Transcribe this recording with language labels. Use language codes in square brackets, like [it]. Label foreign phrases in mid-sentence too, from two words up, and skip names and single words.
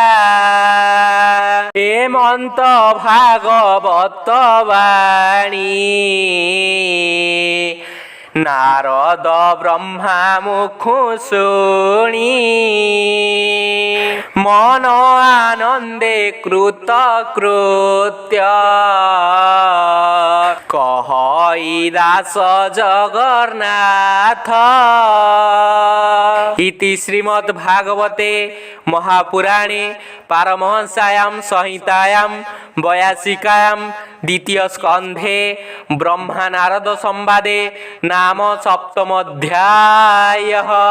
[or] ହେମନ୍ତ ଭାଗବତ ବାଣୀ ନାରଦ ବ୍ରହ୍ମା ମୁଖୁ ଶୁଣି ମନ ଆନନ୍ଦେ କୃତ କୃତ୍ୟ କହଇ ଦାସ ଜଗନ୍ନାଥ। [sa] इति श्रीमद् भागवते महापुराणे पारमहंस्यां संहितायां 82 द्वितीय स्कन्धे ब्रह्मा नारद संवादे नाम सप्तमोऽध्यायः।